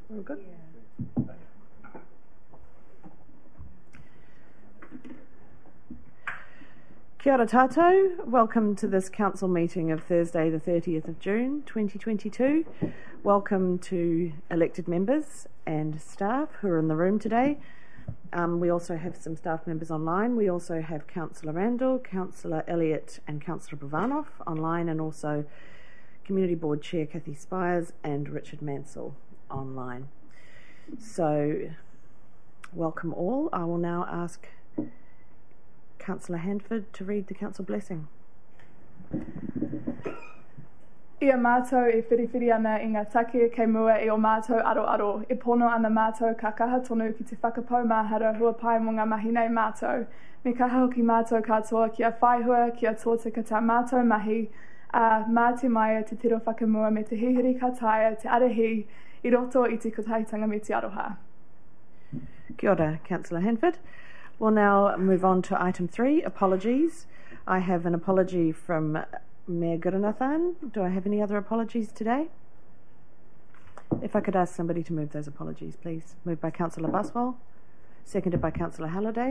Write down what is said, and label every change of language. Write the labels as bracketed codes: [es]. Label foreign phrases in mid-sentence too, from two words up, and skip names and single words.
[en] good? [mi] Kia ora tātou. [en] Welcome to this council meeting of Thursday the 30th of June 2022. Welcome to elected members and staff who are in the room today. We also have some staff members online. We also have Councillor Randall, Councillor Elliott and Councillor Bovanov online, and also Community Board Chair Kathy Spires and Richard Mansell online. So welcome all. I will now ask Councillor Handford to read the council blessing. [mi] Ia mātou e whiriwhiri ana i ngā take kei mua i o mātou aro, e pono ana mātou ka kaha tonu ki te whakapau mahara hua pai mo ngā mahi nei mātou. Me kaha hoki mātou katoa kia whaihua, kia tōtika tā mātou mahi, mā te maia te tiro whakamua me te hihiri ka taia, te arahi, i roto i te kotahitanga me te aroha. Kia ora, [en] Councillor Handford. We'll now move on to item 3, apologies. I have an apology from Mayor Gurunathan. Do I have any other apologies today? If I could ask somebody to move those apologies, please. Moved by Councillor Buswell, seconded by Councillor Halliday.